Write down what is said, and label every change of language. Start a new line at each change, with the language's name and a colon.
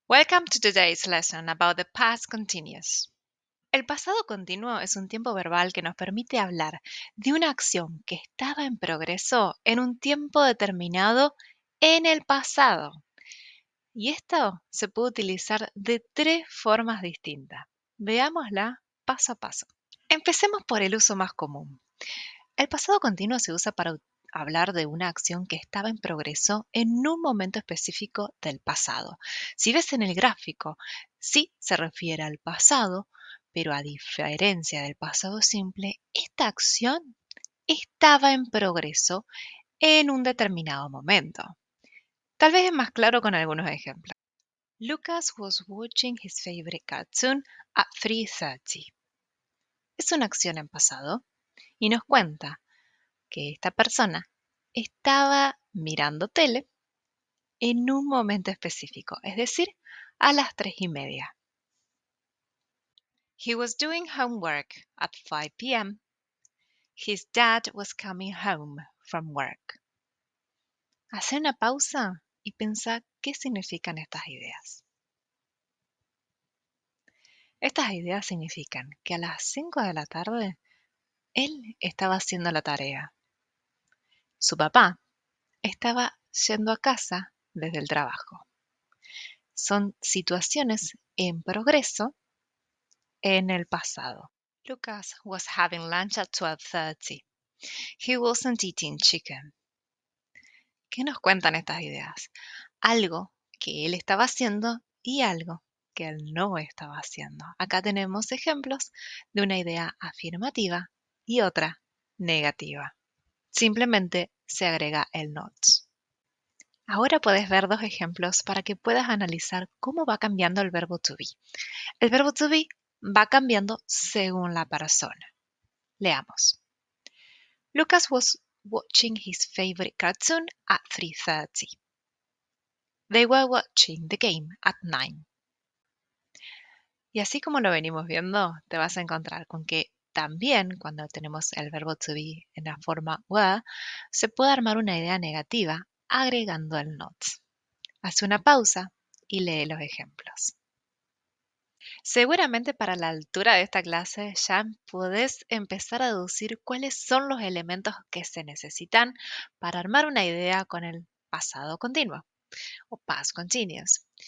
English: Welcome to today's lesson about the past continuous.
Spanish: El pasado continuo es un tiempo verbal que nos permite hablar de una acción que estaba en progreso en un tiempo determinado en el pasado. Y esto se puede utilizar de tres formas distintas. Veámosla paso a paso. Empecemos por el uso más común. El pasado continuo se usa para hablar de una acción que estaba en progreso en un momento específico del pasado. Si ves en el gráfico, sí se refiere al pasado, pero a diferencia del pasado simple, esta acción estaba en progreso en un determinado momento. Tal vez es más claro con algunos ejemplos.
English: Lucas was watching his favorite cartoon at 3:30.
Spanish: Es una acción en pasado y nos cuenta que esta persona estaba mirando tele en un momento específico, es decir, a las 3:30.
English: He was doing homework at 5 p.m. His dad was coming home from work.
Spanish: Hace una pausa y pensá qué significan estas ideas. Estas ideas significan que a las 5 de la tarde él estaba haciendo la tarea. Su papá estaba yendo a casa desde el trabajo. Son situaciones en progreso en el pasado.
English: Lucas was having lunch at 12:30. He wasn't eating chicken.
Spanish: ¿Qué nos cuentan estas ideas? Algo que él estaba haciendo y algo que él no estaba haciendo. Acá tenemos ejemplos de una idea afirmativa y otra negativa. Simplemente se agrega el not. Ahora puedes ver dos ejemplos para que puedas analizar cómo va cambiando el verbo to be. El verbo to be va cambiando según la persona. Leamos.
English: Lucas was watching his favorite cartoon at 3:30. They were watching the game at 9.
Spanish: Y así como lo venimos viendo, te vas a encontrar con que también cuando tenemos el verbo to be en la forma were, se puede armar una idea negativa agregando el not. Haz una pausa y lee los ejemplos. Seguramente para la altura de esta clase ya podés empezar a deducir cuáles son los elementos que se necesitan para armar una idea con el pasado continuo o past continuous.